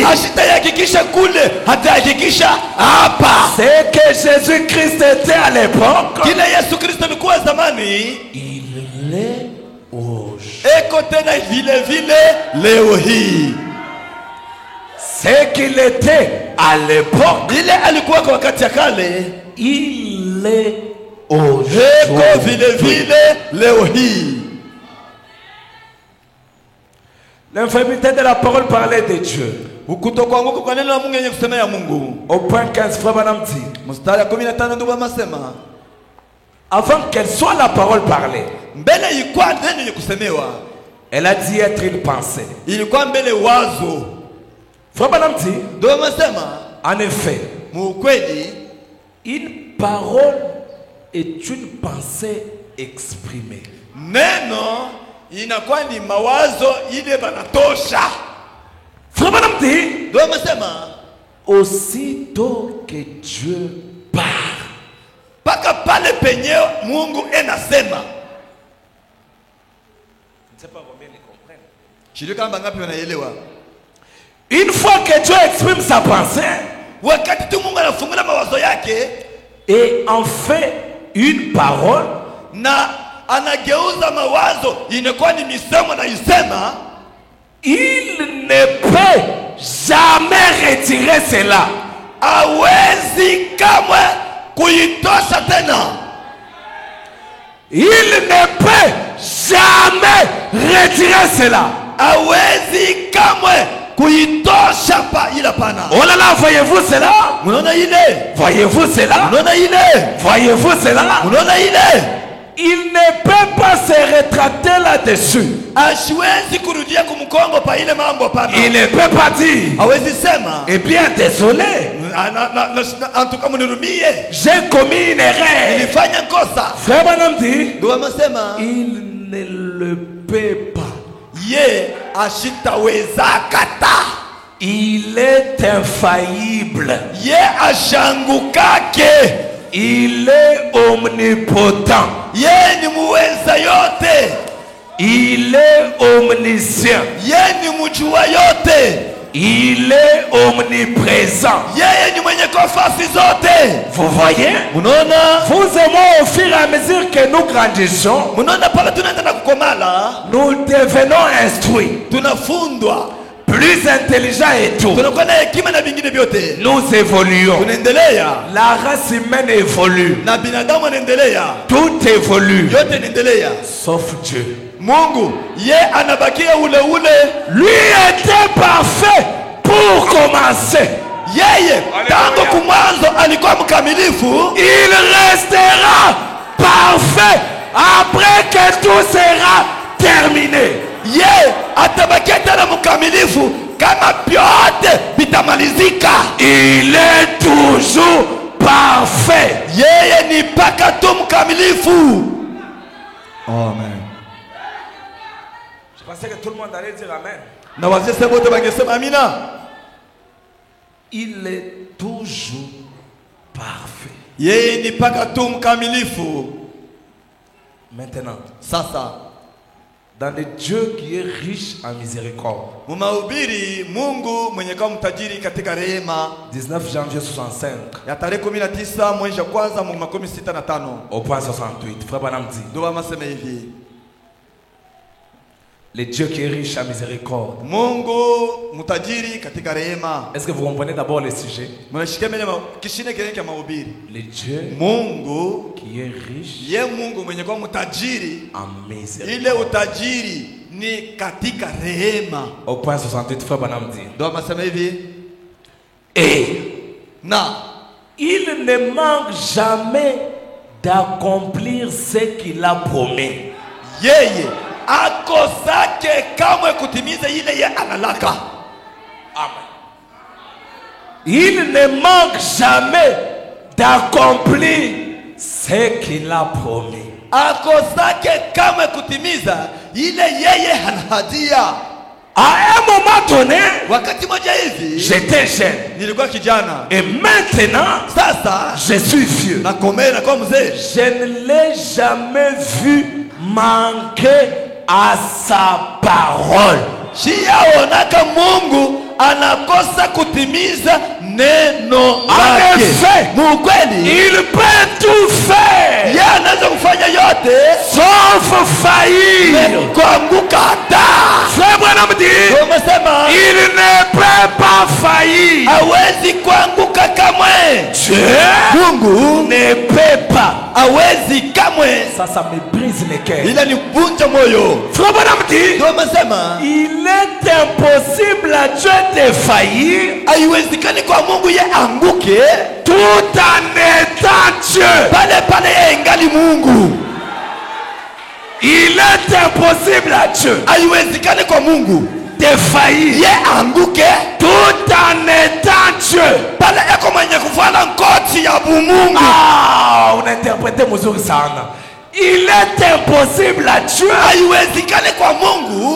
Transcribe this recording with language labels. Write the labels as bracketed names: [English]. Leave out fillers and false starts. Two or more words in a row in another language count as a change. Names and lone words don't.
[Swahili] Ashitayakikisha kule, hatayakikisha hapa. [French] C'est que Jésus-Christ était à l'époque. [Swahili] Kile Yesu Kristo alikuwa zamani, [French] il est aujourd'hui. [Swahili] Eko tena vile vile leo hii. [French] C'est qu'il était à l'époque. [Swahili] Ile alikuwa kwa wakati ya kale, [French] il est aujourd'hui. [Swahili] Eko vile vile leo hii. [French] L'infirmité de la parole parlait de Dieu. [Swahili] Kutokuanguka kwa neno la Mungu yenye kusema ya Mungu. [French] Au point 15, Frère Branham dit, [Swahili] mstari 15 ndio anasema, [French] avant qu'elle soit la parole parlée, [Swahili] mbele ilikuwa neno yenye kusemewa. [French] Elle a dit être une pensée. [Swahili] Ilikuwa mbele wazo. [French] Frère Branham dit, [Swahili] ndio anasema, [French] en effet, [Swahili] mukweli, [French] une parole est une pensée exprimée. [Swahili] Neno inakuwa ni mawazo ile banatosha. [French] Frère Branham dit, [Swahili] ndio anasema, [French] aussitôt que Dieu parle, [Swahili] paka pale penye Mungu enasema. [French] Je ne sais pas combien ils comprennent. [Swahili] Shirika ngapi wanaelewa? [French] Une fois que Dieu exprime sa pensée, [Swahili] wakati tu Mungu anafungula mawazo yake [French] et en fait une parole, [Swahili] na anageuza mawazo inakuwa ni misemo na isema, [French] il ne peut jamais retirer cela. [Swahili] Hawezi kamwe kuitosha tena. [French] Il ne peut jamais retirer cela. [Swahili] Hawezi kamwe kuitosha pa ila pana. [French] Oh là là, voyez-vous cela? [Swahili] Unaona ile? [French] Voyez-vous cela? [Swahili] Unaona ile? [French] Voyez-vous cela? [Swahili] Unaona ile? [French] Il ne peut pas se rétracter là-dessus. [Swahili] Asiwezi kurudia kumkongo pa ile mambo pana. [French] Il ne peut pas dire, [Swahili] hawezi sema, [French] eh bien désolé, en tout cas mnirumie, j'ai commis une erreur. [Swahili] nilifanya kosa. [French] Frère Branham dit, [Swahili] ndio anasema, [French] il ne le peut pas. [Swahili] Ye ashitaweza kata. [French] Il est infaillible. [Swahili] Ye ashangukake. [French] Il est omnipotent. [Swahili] Ye ni muweza yote. [French] Il est omniscient. [Swahili] Ye ni mjua yote. [French] Il est omniprésent. [Swahili] Yeye ni mwenye nafasi zote. [French] Vous voyez? [Swahili] Unaona? [French] Vous et moi, au fur et à mesure que nous grandissons, [Swahili] Unaona pale tunaenda na kukomala, [French] nous devenons instruits, [Swahili] tunafundwa, [French] plus intelligents et tout. [Swahili] tunakuwa na hekima na vingine vyote. [French] Nous évoluons. [Swahili] Tunaendelea. [French] La race humaine évolue. [Swahili] Na binadamu anaendelea. [French] Tout évolue. [Swahili] Yote inaendelea. [French] Sauf Dieu. [Swahili] Mungu, ye anabakia ule ule. [French] Lui était parfait pour commencer. [Swahili] Yeye tangu kumwanzo alikuwa mkamilifu. [French] Il restera parfait après que tout sera terminé. [Swahili] Ye atabakia tena mkamilifu kama vyote vitamalizika. [French] Il est toujours parfait. [Swahili] Yeye ni mpaka tu mkamilifu. [French] Amen. Je pensais que tout le monde allait dire amen. [Swahili] Na wazee sasa wote wangesema amina. [French] Il est toujours parfait. [Swahili] Yeye ni paka tu mkamilifu. [French] Maintenant, [Swahili] Sasa [French] dans le Dieu qui est riche en miséricorde. [Swahili] Mumahubiri Mungu mwenye kama mtajiri katika rehema. [French] 19 janvier 65. [Swahili] Ya tarehe 19 mwezi wa kwanza mwaka 65. [French] Au point 68. Frère Branham dit. [Swahili] Ndio masema hivi. [French] Le Dieu qui est riche en miséricorde. [Swahili] Mungu mtajiri katika rehema. [French] Est-ce que vous comprenez d'abord le sujet? Le Dieu [Swahili] Mungu [French] qui est riche [Swahili] ye Mungu mwenye kwa mtajiri [French] en miséricorde. [Swahili] Ile utajiri ni katika rehema. [French] Au point 68, frère Branham dit. [Swahili] Ndio masema hivi. [French] Na il ne manque jamais d'accomplir ce qu'il a promis. [Swahili] Yeye akosake kamwe kutimiza ile ye analaka. [French] Amen. Il ne manque jamais d'accomplir ce qu'il a promis. [Swahili] Akosake kamwe kutimiza ile yeye anahadia. [French] À un moment donné, [Swahili] wakati moja hivi [French] j'étais jeune. [Swahili] Nilikuwa kijana. [French] Et maintenant, [Swahili] sasa [French] je suis vieux. [Swahili] Na komea na kwa mzee. [French] Je ne l'ai jamais vu manquer à sa parole. [Swahili] Siyaonaka Mungu anakosa kutimiza neno lake. [French] Mukweli, il peut tout faire. [Swahili] Yeye anaweza kufanya yote [French] sauf faillir. [Swahili] Kuanguka hata. [French] Frère Branham dit, il ne peut pas faillir. [Swahili] Hawezi kuanguka kamwe. [French] Dieu [Swahili] Mungu [French] ne peut pas. [Swahili] Hawezi kamwe. [French] Ça me brise le cœur. [Swahili] Ila ni vunja moyo. [French] Frère Branham dit, il est impossible à Dieu de faillir. [Swahili] Haiwezekani kwa Mungu ye anguke [French] tout en étant Dieu. [Swahili] Pale pale ye ingali Mungu. [French] Il est impossible à Dieu. [Swahili] Haiwezekani kwa Mungu [French] de faillir. [Swahili] Ye anguke [French] tout en étant Dieu. [Swahili] Pale yako mwenye kuvala ngoti ya bumungu. [French] Ah, on a interprété [Swahili] mzuri sana. [French] Il est impossible à Dieu [Swahili] haiwezekani kwa Mungu